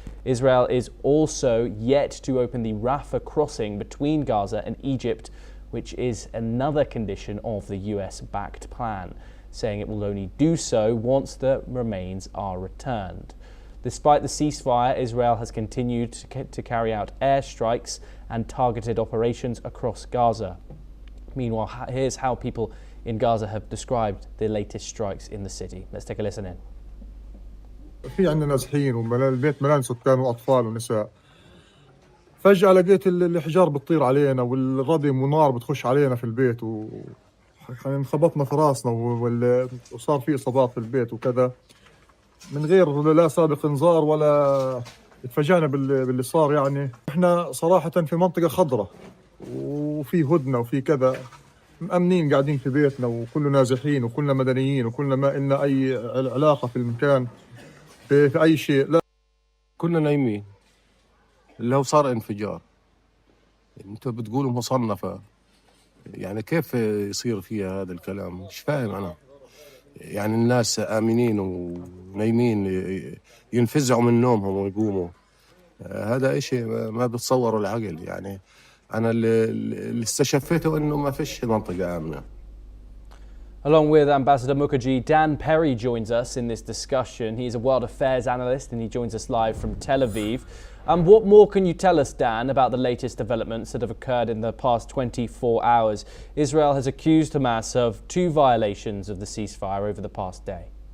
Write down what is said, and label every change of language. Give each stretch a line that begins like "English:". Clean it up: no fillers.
English: Israel is also yet to open the Rafah crossing between Gaza and Egypt, which is another condition of the US-backed plan, saying it will only do so once the remains are returned. Despite the ceasefire, Israel has continued to carry out airstrikes and targeted operations across Gaza. Meanwhile, here's how people in Gaza have described the latest strikes in the city. Let's take a listen in.
Arabic: في عندنا نازحين والبيت ملان سكان وأطفال ونساء. فجأة لقيت الحجار بتطير علينا والردم ونار بتخش علينا في البيت انخبطنا في راسنا وصار في إصابات في البيت وكذا من غير لا سابق إنذار ولا اتفاجأنا باللي صار. يعني احنا صراحة في منطقة خضراء وفي هدنة وفي كذا، مأمنين قاعدين في بيتنا وكلنا نازحين وكلنا مدنيين وكلنا ما إلنا أي علاقة في المكان في أي شيء. لا كنا نايمين اللي هو صار انفجار. انتوا بتقولوا مصنفة، يعني كيف يصير فيها هذا الكلام؟ مش فاهم أنا. يعني الناس آمنين ونايمين ينفزعوا من نومهم ويقوموا، هذا إشي ما بتصوره العقل. يعني أنا اللي استشفيته إنه ما فيش منطقة آمنة.
English: Along with Ambassador Mukherjee, Dan Perry joins us in this discussion. He is a world affairs analyst and he joins us live from Tel Aviv. What more can you tell us, Dan, about the latest developments that have occurred in the past 24 hours? Israel has accused Hamas of 2 violations of the ceasefire over the past day.